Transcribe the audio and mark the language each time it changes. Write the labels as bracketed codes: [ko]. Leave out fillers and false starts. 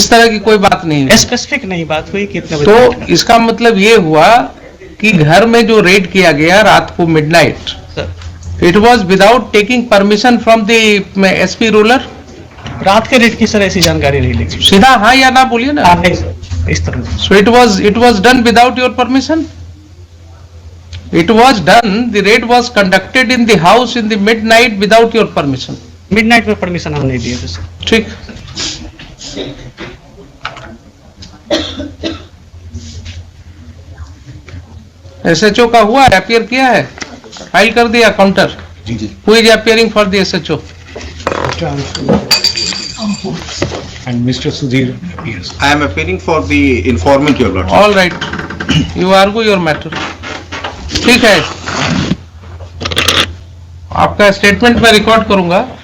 [hi] इस तरह की कोई बात नहीं हुई. स्पेसिफिक नहीं बात हुई कितने बजे. तो इसका मतलब ये हुआ कि घर में जो रेड किया गया रात को midnight, [en] It was without taking permission from the SP rural. [hi] रात के रेट की सर ऐसी जानकारी नहीं लेगी. सीधा हाँ या ना बोलिए ना. हाँ नहीं सर, इस तरह. [en] So it was done without your permission. It was done. The raid was conducted in the house in the midnight without your permission. [hi] Midnight में परमिशन हम नहीं दिए थे सर. ठीक. एसएचओ का हुआ है, अपियर किया है, फाइल कर दिया counter. Ji ji. [en] Who is appearing for the SHO? And Mr. Sudhir appears. I am appearing for the informant, your lordship. All right. You argue your matter. [hi] ठीक है, आपका स्टेटमेंट मैं रिकॉर्ड करूंगा.